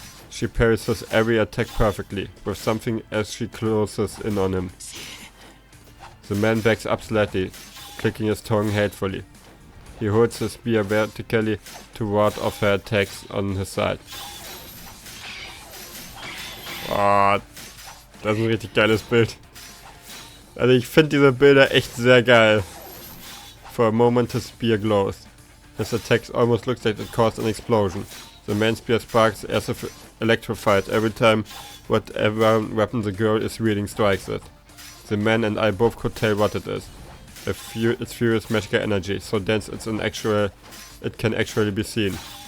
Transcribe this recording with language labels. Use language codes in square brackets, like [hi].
[en] She parries his every attack perfectly, with something as she closes in on him. The man backs up slightly, clicking his tongue hatefully. He holds his spear vertically to ward off her attacks on his side. [de] Oh, das ist ein richtig geiles Bild. Also ich finde diese Bilder echt sehr geil. [en] For a moment his spear glows. His attack almost looks like it caused an explosion. The man's spear sparks as if electrified every time whatever weapon the girl is wielding strikes it. The man and I both could tell what it is. It's furious magical energy, so dense it can actually be seen.